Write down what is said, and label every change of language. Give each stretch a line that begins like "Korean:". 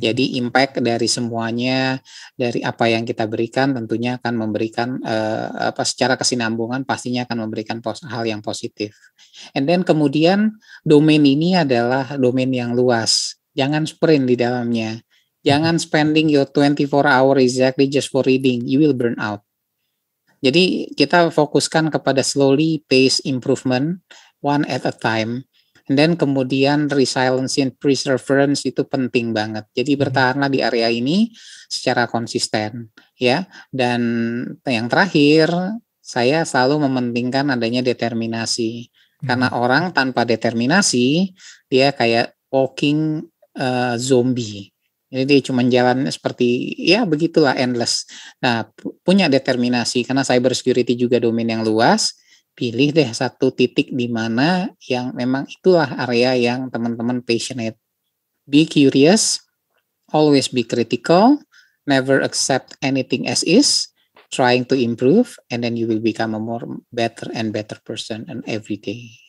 Indonesian: Jadi impact dari semuanya, dari apa yang kita berikan tentunya akan memberikan secara kesinambungan pastinya akan memberikan hal yang positif.
English: And then
Indonesian: kemudian domain ini adalah domain yang luas. Jangan sprint di dalamnya. Mhm. Jangan
English: spending your 24 hour exactly just for reading. You will burn out.
Indonesian: Jadi kita fokuskan kepada
English: slowly pace improvement, one at a time. And then
Indonesian: kemudian
English: resilience and perseverance
Indonesian: itu penting banget. Jadi bertahanlah di area ini secara konsisten ya. Dan yang terakhir, saya selalu mementingkan adanya determinasi. Karena mhm. orang tanpa determinasi dia kayak
English: walking zombie.
Indonesian: Jadi dia cuma jalan seperti ya begitulah endless. Nah, punya determinasi karena cyber security juga domain yang luas, pilih deh satu titik di mana yang memang itulah area yang teman-teman passionate.
English: Be curious, always be critical, never accept anything as is, trying to improve, and then you will become a more better and better person and every day.